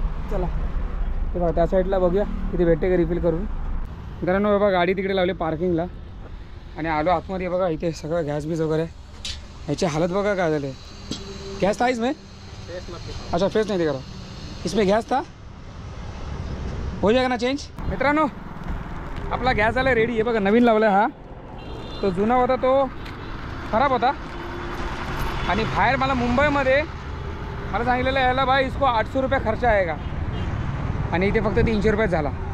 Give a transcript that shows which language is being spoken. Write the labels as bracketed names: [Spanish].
[Marathi] चला ते बघा त्या साईडला बघूया किती भेटते का रिफिल करून. कारण बाबा गाडी तिकडे लावली पार्किंगला आणि आलो आतमध्ये. बघा इथे सगळं गॅस बीस वगैरे. ह्याची हालत बघा काय झाले. [Hindi] गैस था इसमें? अच्छा फेस नहीं दिख रहा. इसमें गैस था, हो जाएगा ना चेंज. [Marathi] मित्रांनो आपला गॅस झाला रेडी. आहे बघा नवीन लावला हा. तो जुना होता तो खराब होता आणि बाहेर मला मुंबईमध्ये मला सांगितलेलं यायला [Hindi] भाई इसको 800 रुपये खर्च आएगा [Marathi] आणि इथे फक्त 300 रुपयात झाला.